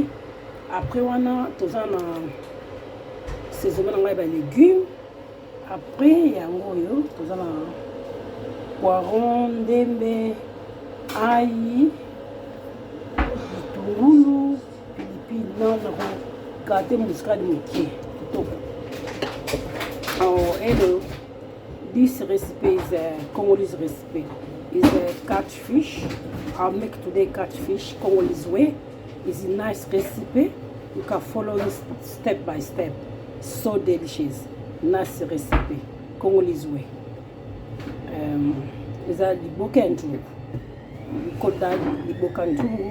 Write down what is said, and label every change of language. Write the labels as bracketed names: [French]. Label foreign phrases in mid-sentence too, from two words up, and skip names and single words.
[Lingala] Après wana toza na saisonnement na ngai ba légumes. Après yango oyo toza na poiron, ndembe, ail, bitungulu, pilipili na kate muscade moke kitoko. [English] And this recipe is a Congolese recipe. Is a catfish. I'll make today catfish Congolese way. It's a nice recipe. You can follow this step by step. So delicious. Nice recipe. Congolese way. Is a [Lingala] liboka nzungu. [English] We call that [Lingala] liboka nzungu.